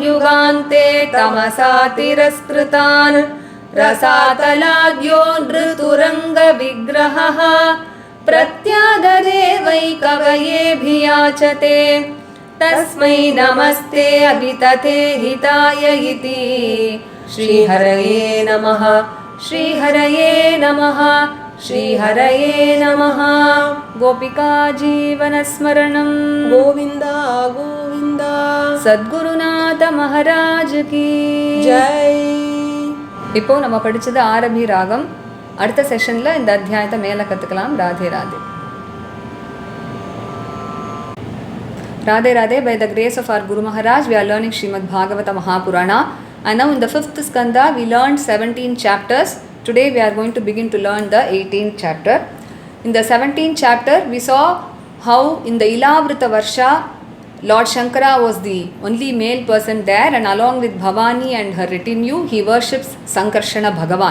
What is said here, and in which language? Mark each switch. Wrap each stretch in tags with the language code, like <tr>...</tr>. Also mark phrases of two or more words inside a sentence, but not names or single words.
<sa>युगान्ते तमसा तिरस्कृतान् रसातलाद्यो नृतुरङ्गविग्रहः प्रत्यादरे वै कवयेऽभियाचते तस्मै नमस्ते अभितथे हिताय इति श्रीहरये नमः श्रीहरये नमः श्रीहरये नमः गोपिका जीवनस्मरणं गोविन्द गोविन्द</sa> <hi>सद्गुरुनाथ महाराज की जय</hi> <ta>இப்போ நம்ம படிச்சது ஆரபி ராகம். அடுத்த செஷன்ல இந்த அத்தியாயத்தை மேல கத்துக்கலாம். ராதே ராதே.</ta> <en>Radhe Radhe, by the grace of our Guru Maharaj, we are learning Srimad Bhagavatam Mahapurana. And now in the 5th skanda, we learned 17 chapters. Today we are going to begin to learn the 18th chapter. In the 17th chapter, we saw how in the Ilavrita Varsha, Lord Shankara was the only male person there, and along with Bhavani and her retinue, he worships Sankarshana Bhagavan.</en>